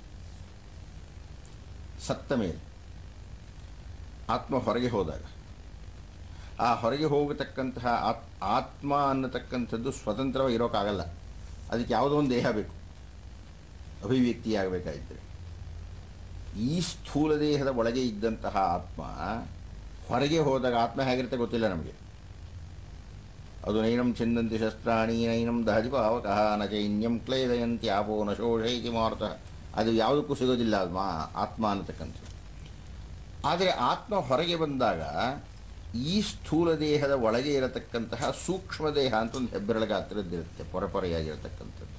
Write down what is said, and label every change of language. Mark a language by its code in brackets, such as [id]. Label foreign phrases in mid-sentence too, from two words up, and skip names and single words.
[kn] ಸತ್ತ ಮೇಲೆ ಆತ್ಮ ಹೊರಗೆ ಹೋದಾಗ ಆ ಹೊರಗೆ ಹೋಗತಕ್ಕಂತಹ ಆತ್ಮ ಅನ್ನತಕ್ಕಂಥದ್ದು ಸ್ವತಂತ್ರವಾಗಿ ಇರೋಕ್ಕಾಗಲ್ಲ. ಅದಕ್ಕೆ ಯಾವುದೋ ಒಂದು ದೇಹ ಬೇಕು, ಅಭಿವ್ಯಕ್ತಿಯಾಗಬೇಕಾಗಿದ್ದರೆ. ಈ ಸ್ಥೂಲ ದೇಹದ ಒಳಗೆ ಇದ್ದಂತಹ ಆತ್ಮ ಹೊರಗೆ ಹೋದಾಗ ಆತ್ಮ ಹೇಗಿರುತ್ತೆ ಗೊತ್ತಿಲ್ಲ ನಮಗೆ. [sa] ಅದು ನೈನಂ ಚಿಂದಂತಿ ಶಸ್ತ್ರಾಣಿ ನೈನಂ ದಹತಿ ಪಾವಕಃ ನ ಚೈನ್ಯಂ ಕ್ಲೇದಯಂತಿ ಆಪೋ ನ ಶೋಷಯತಿ ಮಾರುತಃ. [kn] ಅದು ಯಾವುದಕ್ಕೂ ಸಿಗೋದಿಲ್ಲ ಆತ್ಮ ಅನ್ನತಕ್ಕಂಥದ್ದು. ಆದರೆ ಆತ್ಮ ಹೊರಗೆ ಬಂದಾಗ ಈ ಸ್ಥೂಲ ದೇಹದ ಒಳಗೆ ಇರತಕ್ಕಂತಹ ಸೂಕ್ಷ್ಮ ದೇಹ ಅಂತ ಒಂದು ಹೆಬ್ಬೆರಳ ಗಾತ್ರದ್ದಿರುತ್ತೆ, ಪೊರಪೊರೆಯಾಗಿರತಕ್ಕಂಥದ್ದು.